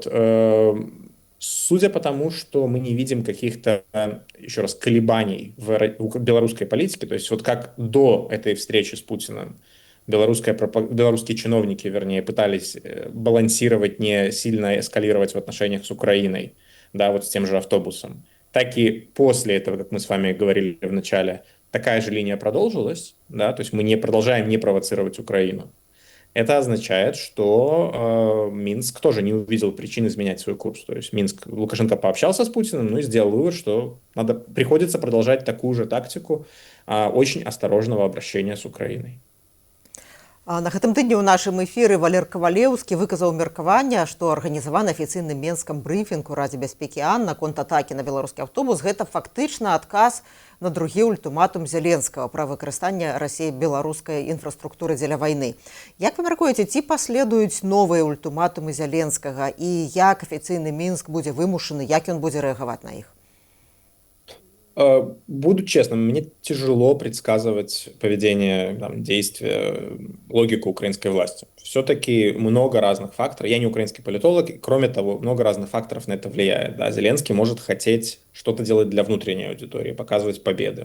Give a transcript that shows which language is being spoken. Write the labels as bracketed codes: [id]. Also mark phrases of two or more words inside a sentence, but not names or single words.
[ru] Судя по тому, что мы не видим каких-то, еще раз, колебаний в белорусской политике, то есть вот как до этой встречи с Путиным белорусские чиновники, вернее, пытались балансировать, не сильно эскалировать в отношениях с Украиной, да, вот с тем же автобусом, так и после этого, как мы с вами говорили в начале, такая же линия продолжилась, да, то есть мы не продолжаем не провоцировать Украину. Это означает, что Минск тоже не увидел причин изменять свой курс. То есть Лукашенко пообщался с Путиным, ну и сделал вывод, что приходится продолжать такую же тактику очень осторожного обращения с Украиной. [be] На гэтым тыдні ў нашым эфіры Валер Кавалеўскі выказаў меркаванне, што арганізаваны афіцыйны менскам брыфінг у Радзе бяспекі АН наконт атакі на беларускі аўтобус гэта фактычна адказ на другі ультыматум Зеленскага пра выкарыстанне Расіі беларускай інфраструктуры дзеля вайны. Як вы мяркуеце, ці паследуюць новыя ультыматумы Зеленскага і як афіцыйны Мінск будзе вымушаны, як ён будзе рэагаваць на іх? [ru] Буду честным, мне тяжело предсказывать поведение, там, действия, логику украинской власти. Все-таки много разных факторов. Я не украинский политолог, и, кроме того, много разных факторов на это влияет. Да? Зеленский может хотеть что-то делать для внутренней аудитории, показывать победы.